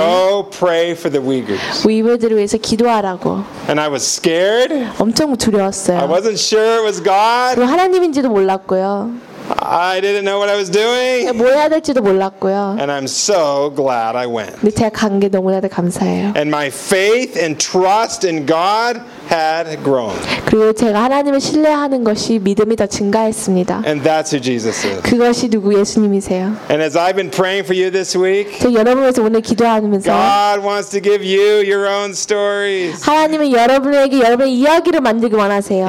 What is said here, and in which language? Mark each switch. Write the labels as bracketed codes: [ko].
[en] Go pray for the Uyghurs. [ko] 우이그르들을 위해서 기도하라고. [en] And I was scared. [ko] 엄청 두려웠어요. [en] I wasn't sure it was God. [ko] 그 하나님인지도 몰랐고요. [en] I didn't know what I was doing. [ko] 뭐 해야 될지도 몰랐고요. [en] And I'm so glad I went. [ko] 근데 제가 간 게 너무나도 감사해요. [en] And my faith and trust in God had grown. [ko] 그리고 제가 하나님을 신뢰하는 것이 믿음이 더 증가했습니다. [en] And that's who Jesus is. [ko] 그것이 누구 예수님이세요. [en] And as I've been praying for you this week, [ko] 제가 여러분에게 오늘 기도하면서 [en] God wants to give you your own stories. [ko] 하나님은 여러분에게 여러분의 이야기를 만들기 원하세요.